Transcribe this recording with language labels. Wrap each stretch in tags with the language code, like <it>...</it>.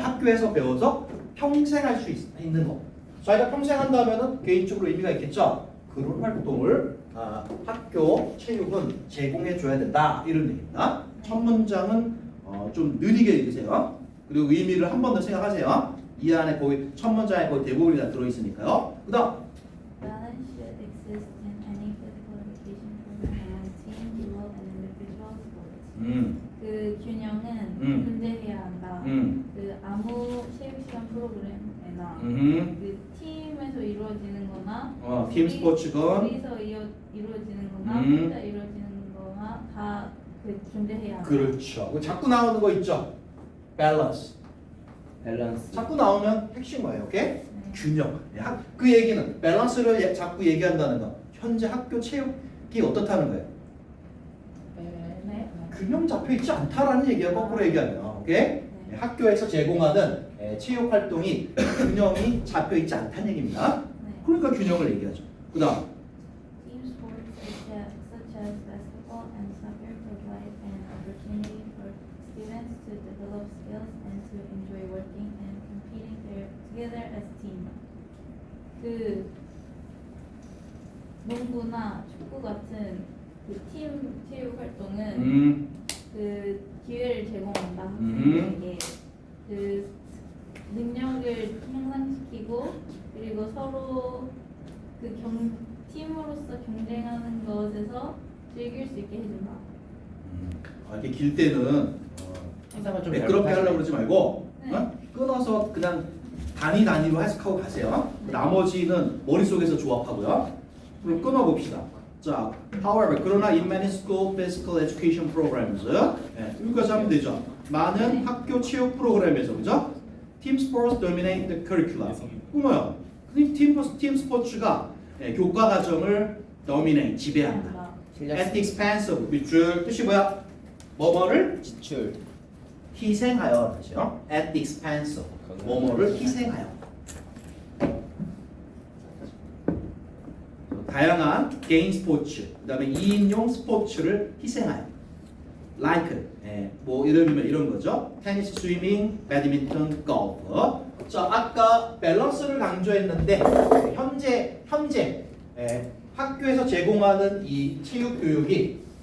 <ko>학교에서 배워서 평생 할 수 있는 거. 자기가 평생 한다면은 개인적으로 의미가 있겠죠. 그런 활동을 학교 체육은 제공해 줘야 된다 이런 얘기입니다. 첫 문장은 좀 느리게 읽으세요. 그리고 의미를 한 번 더 생각하세요. 이 안에 거의 첫 문장에 거의 대부분이 다 들어 있으니까요. 그다음</ko> <en>Balance should exist in any physical education program among team, dual, and individual sports.</en> <ko>그 균형은 존재해야 한다. 그 아무 체육 시간 프로그램이나 그 팀에서 이루어지는 거나 팀 스포츠건 둘이서 이루어지는 거나 혼자 이루어지는 거나 다 그 존재해야 한다. 그렇죠. 자꾸 나오는 거 있죠. 밸런스. 밸런스. 자꾸 나오면 핵심 뭐예요? 오케이? 균형. 그 얘기는 밸런스를 자꾸 얘기한다는 거. 현재 학교 체육이 어떻다는 거예요? 네. 균형 잡혀 있지 않다라는 얘기야. 거꾸로 얘기하면. 오케이? 학교에서 제공하는 체육 활동이 균형이 잡혀 있지 않다는 얘기입니다. 그러니까 균형을 얘기하죠. 그다음</ko> <en>Team sports such as basketball and soccer provide an opportunity for students to develop skills and to enjoy working and competing together as team.</en> <ko>그 농구나 축구 같은 그 팀 체육 활동은 그 기회를 제공한다. 학생들에게 그 능력을 향상시키고 그리고 서로 그 팀으로서 경쟁하는 것에서 즐길 수 있게 해준다. 이렇게 길 때는 해석을 좀 매끄럽게 하려고 그러지 말고 네. 끊어서 그냥 단위로 해석하고 가세요. 나머지는 머릿속에서 조합하고요. 그럼 끊어봅시다.</ko> <en>자, however,</en> <ko>그러나</ko> <en>in many school physical education programs</en> <ko>여기까지 하면 되죠. 많은 학교 체육 프로그램에서 그죠?</ko> <en>Team sports dominate the curriculum.</en> <ko>뭐야? 팀 스포츠가 교과 과정을 dominate 지배한다.</ko> <en>At the expense of</en> <ko>밑줄 뜻이 뭐야? 뭐뭐를 지출. 희생하여 그죠?</ko> <en>At the expense of</en> <ko>뭐뭐를 희생하여. 다양한 개인 스포츠, 그다음에 2인용 스포츠를 희생하여. Like, 뭐 이러면 이런 거죠. 테니스, 스위밍, 배드민턴, 골프. 자, 아까 밸런스를 강조했는데 현재 학교에서 제공하는 이 체육 교육이</ko>